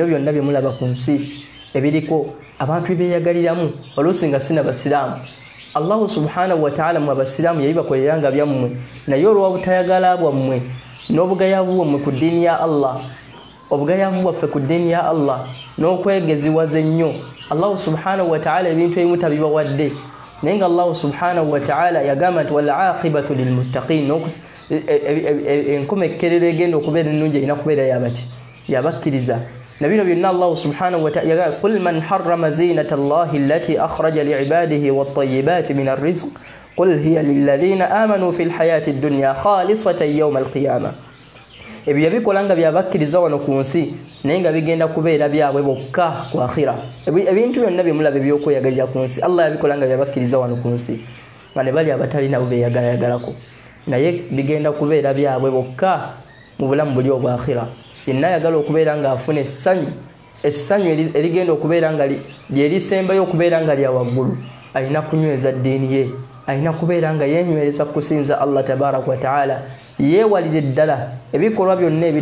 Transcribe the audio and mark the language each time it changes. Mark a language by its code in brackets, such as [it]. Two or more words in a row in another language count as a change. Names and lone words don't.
[lg] byonna bye mulaba ku nsi ebiriko abantu beeyagaliramu oluusi nga sina basiraamu [ar] الله سبحانه وتعالى [lg] mu abasiraamu yabibakoleranga byammwe naye olwa butayagala bwammwe n'obugayavu bwammwe ku ddiini ya Allah obugayavu bwaffe ku ddiini ya Allah n'okwegeziwaza ennyo [ar] الله سبحانه وتعالى [lg] ebintu ebimu tabibawadde naye nga [ar] الله سبحانه وتعالى [lg] yagamba nti [ar] والعاقبة للمتقين [lg] enkomekerero egenda okubeera ennungi erina kubeera yabaki yabakkiriza nabino byonna [ar] الله سبحانه وتعالى [lg] yagamba [ar] قل من حرم زينة الله التي أخرج لعباده والطيبات من الرزق قل هي للذين آمنوا في الحياة الدنيا خالصة يوم القيامة [lg] ebyo yabikola nga byabakkiriza wano ku nsi naye nga bigenda kubeera byabwe bokka ku akhira ebintu byonna byemulaba ebyokweyagalira ku nsi Allah yabikola nga byabakkiriza wano ku nsi nga ne bali abatali nabo beeyagalayagalako naye bigenda kubeera byabwe bokka mu bulamu buli obwa akhira yenna ayagala okubeera nga afuna essanyu erigenda okubeera nga lyerisembayo okubeera nga lya waggulu alina kunyweza ddiini ye alina kubeera nga yenywereza kusinza [ar] الله تبارك وتعالى [lg] yeewalire ddala ebikolwa byonna